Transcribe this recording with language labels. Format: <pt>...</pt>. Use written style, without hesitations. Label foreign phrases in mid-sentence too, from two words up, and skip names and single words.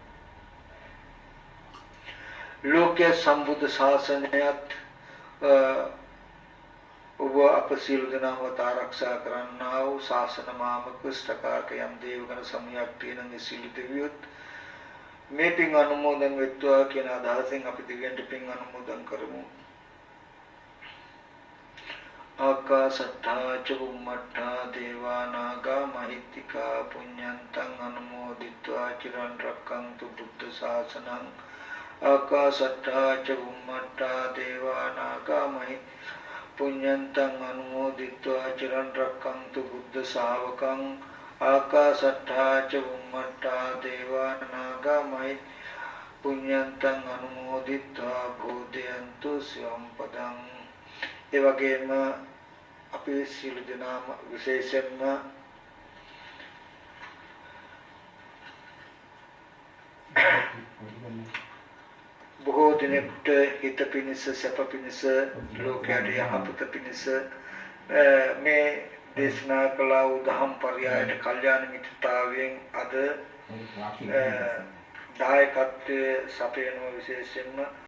<si>ලෝකයේ සම්බුද්ධ ශාසනයත් ඔබ අප සියලු දෙනාම ආරක්ෂා කරන්නා වූ ශාසන මාමක ෂ්ඨකාරක යම් දේවගණ සමයක් තියෙන මේ සියලු දෙවියොත් මේ පින් අනුමෝදන් වෙත්වා කියන අදහසෙන් අපි දෙවියන්ට පින් අනුමෝදන් කරමු.</si> <pi>ආකාසට්ඨා ච බුම්මට්ඨා දේවා නාග මහිත්‍තිකා පුඤ්ඤන්තං අනුමෝදිත්වා චිරන් රැක්කන්තු බුද්ධ ශාසනං ආකාසට්ඨා ච බුම්මට්ඨා දේවා නාග පුඤ්ඤන්තං අනුමෝදිත්වා චිරන් රැක්කන්තු බුද්ධ ශාවකං ආකාසට්ඨා ච බුම්මට්ඨා දේවා නාග පුඤ්ඤන්තං අනුමෝදිත්වා භූදයන්තු සිවම් පදං.</pi> <si>ඒ වගේම අපේ සියලු දෙනාම විශේෂයෙන්ම බොහෝ දිනෙකට හිත පිණිස සැප පිණිස ලෝකයට යහපත පිණිස මේ දේශනා කළ උදහම් පරයයට කල්යාණ මිත්‍රතාවයෙන් අද දායකත්වයේ සපයන විශේෂයෙන්ම</si>